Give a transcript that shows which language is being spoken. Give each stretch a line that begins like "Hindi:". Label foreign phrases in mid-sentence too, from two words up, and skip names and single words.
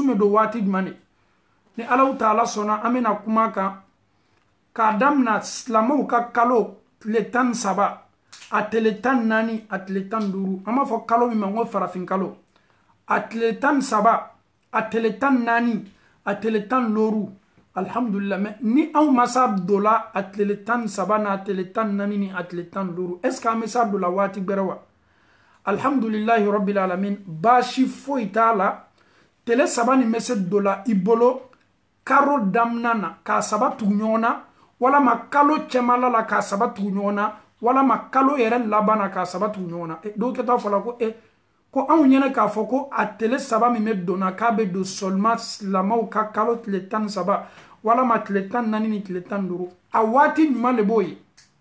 Bambara: bɛ don waati jumɛn de ni Alahu Taala sɔnna an bɛna kuma kan k'a damina silamɛw ka kalo tile 13 a tile 14 a tile 15 an b'a fɔ kalo min ma ko farafin kalo a tile 13 a tile 14 a tile 15 alhamdulillah mais ni anw ma sa dola a tile 13 na a tile 14 ni a tile 15
French: est ce que
Bambara: an bɛ sa dola waati gbɛrɛ wa
Arabic: alhamdulillahi rabbil alamin
Bambara: baasi foyi t'a la tile saba nin bɛ se dola I bolo karo damna na k'a saba tugu ɲɔgɔn na walama kalo cɛmala la k'a saba tugu ɲɔgɔn na walama kalo yɛrɛ laban na k'a saba tugu ɲɔgɔn na dɔw kɛtɔ fɔla ko anw ɲɛna k'a fɔ ko a tile saba min bɛ donna k'a bɛ don seulement silamɛw ka kalo tile 13 walama tile 14 ni tile 15 a waati ɲuman de b'o ye